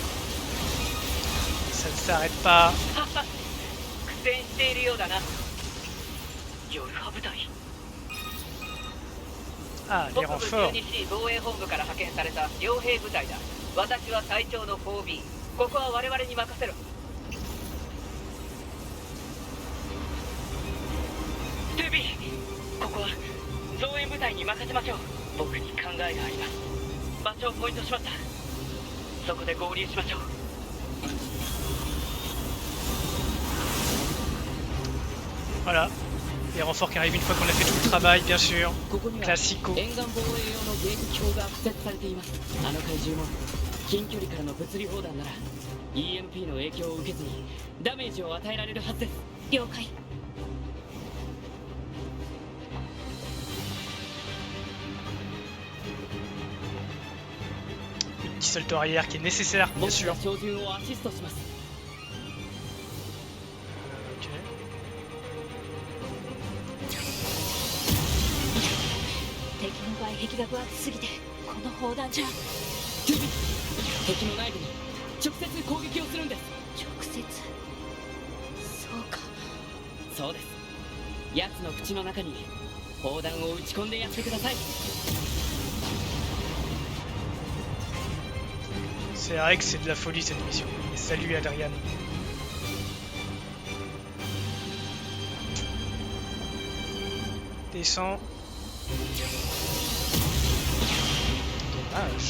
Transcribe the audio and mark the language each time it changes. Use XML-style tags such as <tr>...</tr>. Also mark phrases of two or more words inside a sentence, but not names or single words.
<fr>Ça ne s'arrête pas.</fr> <ja>ヨルハ部隊</ja> <fr>Ah, les</fr> <ja>北部</ja> <fr>renforts.</fr> <ja>12市防衛本部から派遣された傭兵部隊だ。私は隊長の 4B。ここは我々に任せろ。2B、 ここは増援部隊に任せましょう。僕に考えがあります。場所をポイントしました。そこで合流しましょう。</ja> <fr>Voilà. Les renforts qui arrivent une fois qu'on a fait tout le travail, bien sûr.</fr> <ja>ここには</ja> <fr>Classico.</fr> <ja>沿岸防衛用の迎撃砲が敷設されています。あの怪獣も近距離からの物理砲弾なら EMP の影響を受けずにダメージを与えられるはずです。了解。</ja> <fr>Une petite salto arrière qui est nécessaire, bien</fr> <ja>僕</ja> <fr>sûr.</fr> <ja>が照準をアシストします。 Ok. 敵の外壁が分厚すぎてこの砲弾じゃ敵の内部に直接攻撃をするんです。直接そうか。そうです。奴の口の中に砲弾を撃ち込んでやってください。</ja> <fr>C'est vrai que c'est de la folie cette mission. Et salut Adrian. Descends. Dommage.</fr>